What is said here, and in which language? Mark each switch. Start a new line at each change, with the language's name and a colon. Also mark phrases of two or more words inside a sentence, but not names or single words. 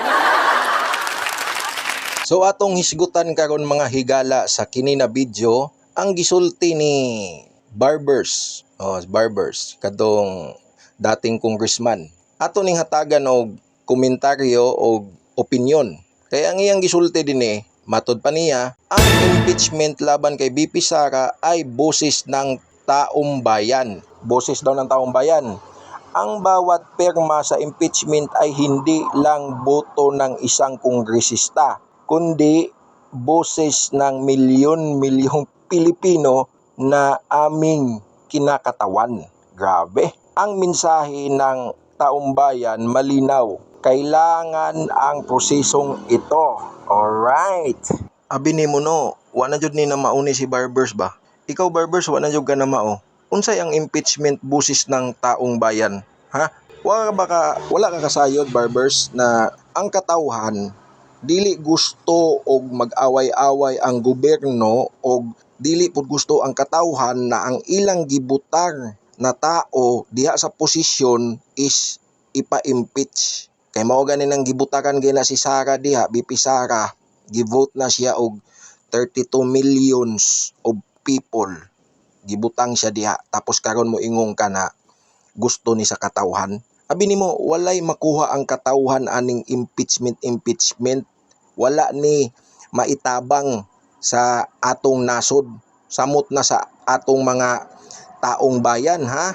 Cebuano: So atong hisgutan karon mga higala sa kini na video ang gisulti ni Barbers. Barbers kadtong dating congressman. Ato ning hatagan og komentaryo o opinyon. Kaya ang iyang gisulti dinhi, matod pa niya,
Filipino: ang impeachment laban kay VP Sara ay boses ng taong bayan. Boses daw ng taong bayan. Ang bawat perma sa impeachment ay hindi lang boto ng isang kongresista, kundi boses ng milyon-milyong Pilipino na aming kinakatawan. Grabe. Ang mensahe ng taong bayan malinaw. Kailangan ang prosesong ito.
Cebuano: Alright. Abi ni mo no, wala jud ni na mauni si Barbers ba? Ikaw Barbers, wala jud ka na mao. Unsay ang impeachment busis
Filipino: ng taong bayan?
Cebuano: Ha? Wala ka kasayod Barbers na ang katawhan dili gusto og mag-away-away ang gobyerno og dili pud gusto ang katawhan na ang ilang gibutang na tao diha sa posisyon is ipa-impeach. Kay mao gani nang gibutakan gina si Sara diha, VP Sara, givote na siya og 32
English: millions of people.
Cebuano: Gibutang siya diha tapos karon mo ingong ka na gusto ni sa katawhan. Abi nimo walay makuha ang katawhan aning impeachment. Wala ni maitabang sa atong nasod. Samot na sa atong mga taong bayan ha.